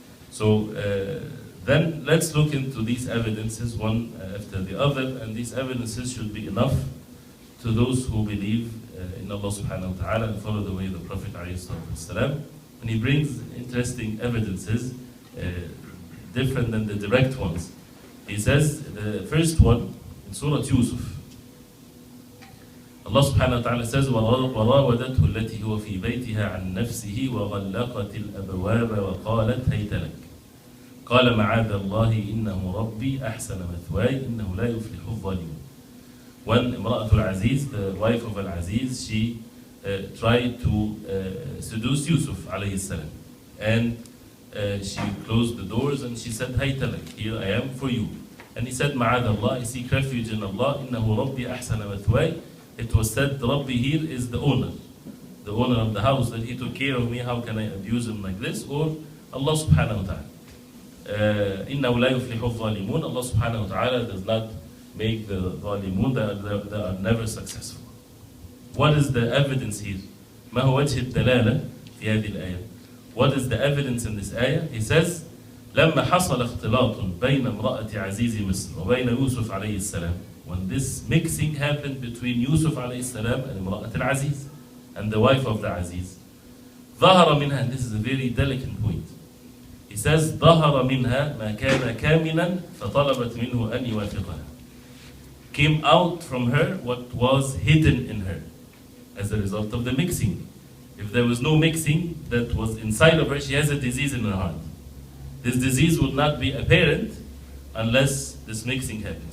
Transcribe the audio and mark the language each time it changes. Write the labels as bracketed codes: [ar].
[en] So then let's look into these evidences one after the other, and these evidences should be enough to those who believe in Allah subhanahu wa ta'ala and follow the way of the Prophet ﷺ. And he brings interesting evidences, different than the direct ones. He says, the first one, in Surah Yusuf, Allah subhanahu wa ta'ala says, [ar] وَرَاوَدَتْهُ الَّتِي هُوَ فِي بَيْتِهَا عَنْ نَفْسِهِ وَغَلَّقَتِ الْأَبْوَابَ وَقَالَتْ هَيْتَ لَكَ قَالَ مَعَاذَ اللَّهِ إِنَّهُ رَبِّي أَحْسَنَ مَثْوَايَ إِنَّهُ لَا يُفْلِحُ الظَّالِمُونَ. [en] When Imra'atul Aziz, the wife of Al-Aziz, she tried to seduce Yusuf alayhi salam. And she closed the doors and she said, Hayta lak, here I am for you. And he said, Ma'ad Allah, I seek refuge in Allah, [ar] Innahu Rabbi ahsana mathway. [en] It was said, Rabbi here is the owner of the house, that he took care of me, how can I abuse him like this? Or Allah subhanahu wa ta'ala. [ar] Innahu la yuflihu dhalimun. [en] Allah subhanahu wa ta'ala does not make the dhalimun, they are never successful. What is the evidence here? [ar] ما هو وجه الدلالة في هذه الآية? [en] What is the evidence in this ayah? He says, [ar] لما حصل اختلاط بين امرأة عزيز مصر وبين يوسف عليه السلام. [en] When this mixing happened between Yusuf عليه السلام and [ar] امرأة العزيز [en] and the wife of the Aziz, [ar] ظهر منها, [en] and this is a very delicate point. He says, [ar] ظهر منها ما كان كامنا فطلبت منه أن يوافقها. [en] Came out from her what was hidden in her as a result of the mixing. If there was no mixing that was inside of her, she has a disease in her heart. This disease would not be apparent unless this mixing happened.